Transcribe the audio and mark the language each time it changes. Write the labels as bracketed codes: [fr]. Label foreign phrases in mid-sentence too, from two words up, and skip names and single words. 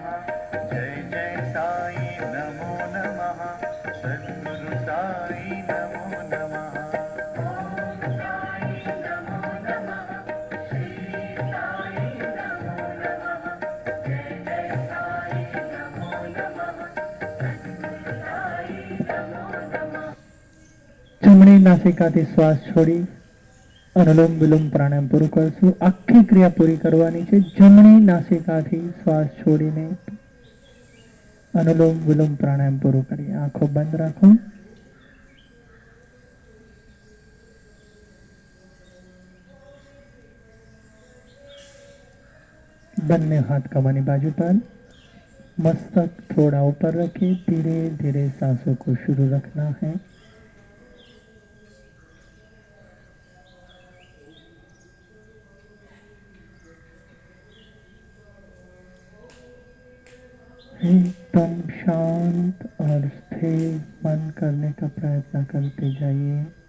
[sa] जय जय साई नमो नमः। सद्गुरु साई नमो नमः। [gu] જમણી નાસિકાથી શ્વાસ છોડી અનુલોમ વિલોમ પ્રાણાયામ પૂરું કરશું. આખી ક્રિયા પૂરી કરવાની છે. જમણી નાસિકાથી શ્વાસ છોડીને અનુલોમ વિલોમ પ્રાણાયામ પૂરું કરીએ. આંખો બંધ રાખો. [hi] બંને हाथ कमर बाजू पर, मस्तक थोड़ा ऊपर रखे. धीरे धीरे सांसों को शुरू रखना है. एकदम शांत और स्थिर मन करने का प्रयत्न करते जाइए.